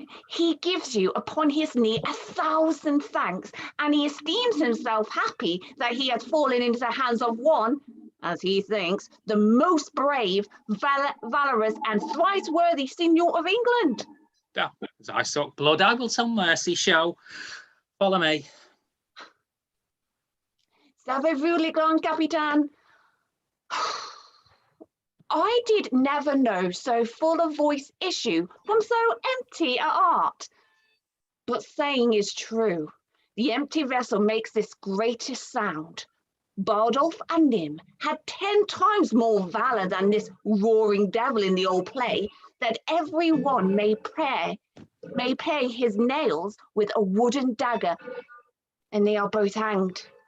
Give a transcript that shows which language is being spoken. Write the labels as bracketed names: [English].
[English] He gives you upon his knee 1,000 thanks, and he esteems himself happy that he has fallen into the hands of one, as he thinks, the most brave, valorous, and thrice worthy Signor of England. Oh, as I suck blood, I will some mercy show. Follow me. [French] Savez-vous, le grand capitaine? [English] I did never know so full a voice issue from so empty a heart. But saying is true, the empty vessel makes this greatest sound. Bardolph and Nym had 10 times more valour than this roaring devil in the old play, that every one may pay his nails with a wooden dagger, and they are both hanged.